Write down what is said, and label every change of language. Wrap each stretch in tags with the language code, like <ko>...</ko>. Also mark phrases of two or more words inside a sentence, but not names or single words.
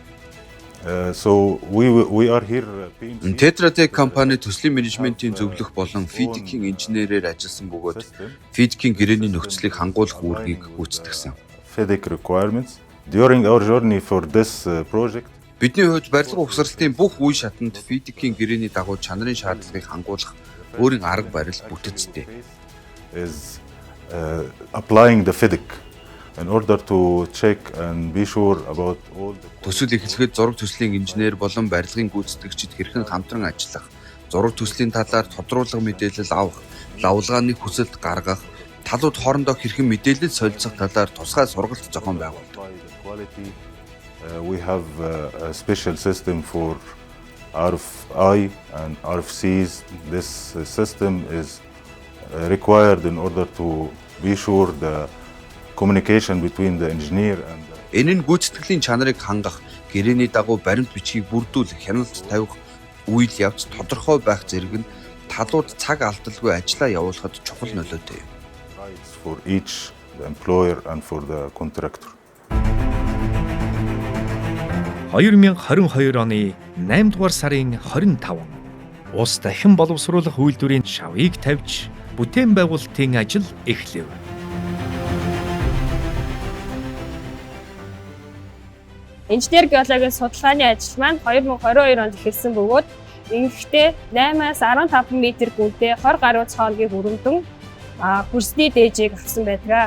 <mn>Tetra Tech компани төслийн менежментийн зөвлөх болон FIDIC-ийн инженерээр ажилласан бөгөөд FIDIC-ийн гэрээний нөхцөлийг хангуулах үүргийг гүйцэтгэсэн. Бидний хувьд барилга угсралтын бүх үе шатанд FIDIC-ийн гэрээний дагуу чанарын шаардлагыг хангуулах өөрийн арга барил бүтэцтэй.</mn> <en>In order to check and be sure about all the</en> <mn>Төсөл эхлэхэд зураг төслийн инженер болон барилгын гүйцэтгэгчид хэрхэн хамтран ажиллах, зураг төслийн талаар тодруулга мэдээлэл авах, лавлгааны хүсэлт гаргах, талууд хоорондоо хэрхэн мэдээлэл солилцох талаар тусгай сургалт зохион байгуулдаг.</mn> <en>We have a special system for RFI and RFCs. This system is required in order to be sure the communication between the engineer and</en> <mn>Энэ нь гүйцэтгэлийн чанарыг хангах, гэрээний дагуу баримт бичгийг бүрдүүлэх, хяналт тавих үйл явц тодорхой байх зэрэг нь талууд цаг алдалгүй ажиллаа явуулахад чухал нөлөөтэй.</mn> <en>for each the employer and for the contractor.</en> <mn>2022 оны 8 дугаар сарын 25 ус дахин боловсруулах үйлдвэрийн шавыг тавьж бүтээн байгуулалтын ажил эхлэв. Инженер геологийн судалгааны ажил маань 2022 онд эхэлсэн бөгөөд ингэхдээ 8-аас 15 м гүнтэй 20 гаруй цоонгийн хүрэмтэн хөрсний дээжийг авсан байдаг.</mn>